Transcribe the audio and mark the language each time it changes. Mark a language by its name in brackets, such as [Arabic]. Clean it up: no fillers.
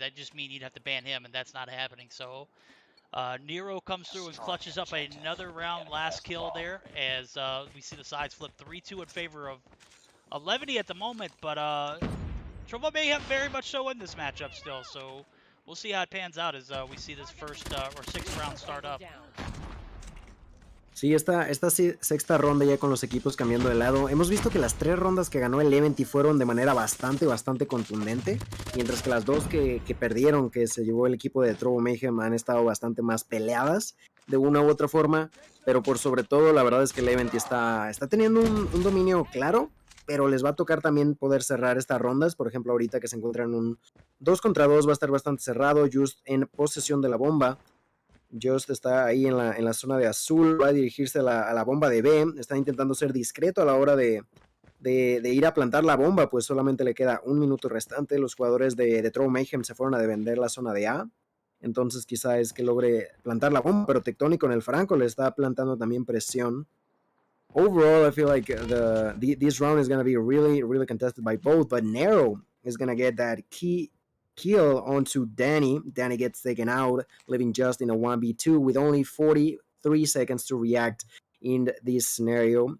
[English] That just means you'd have to ban him, and that's not happening. So Nero comes through and clutches up another round, last kill there, as we see the sides flip 3-2 in favor of 11 at the moment. But Trovo may have very much so in this matchup still. So we'll see how it pans out as we see this first or 6th round start up. [Spanish] Sí, esta sexta ronda ya con los equipos cambiando de lado. Hemos visto que las 3 rondas que ganó el Event fueron de manera bastante contundente, mientras que las 2 que perdieron, que se llevó el equipo de Trovo Mayhem, han estado bastante más peleadas de una u otra forma, pero por sobre todo la verdad es que el Event está teniendo un dominio claro, pero les va a tocar también poder cerrar estas rondas. Por ejemplo, ahorita que se encuentran un 2 contra 2 va a estar bastante cerrado. Just en posesión de la bomba. Just está ahí en la zona de azul, va a dirigirse a la bomba de B, está intentando ser discreto a la hora de ir a plantar la bomba, pues solamente le queda 1 minuto restante. Los jugadores de Trovo Mayhem se fueron a defender la zona de A, entonces quizá es que logre plantar la bomba, pero Tectonic con el Franco le está plantando también presión. [English] Overall, I feel like this round is going to be really contested by both, but Nero is going to get that key kill onto Danny. Danny gets taken out, leaving Just in a 1v2 with only 43 seconds to react in this scenario.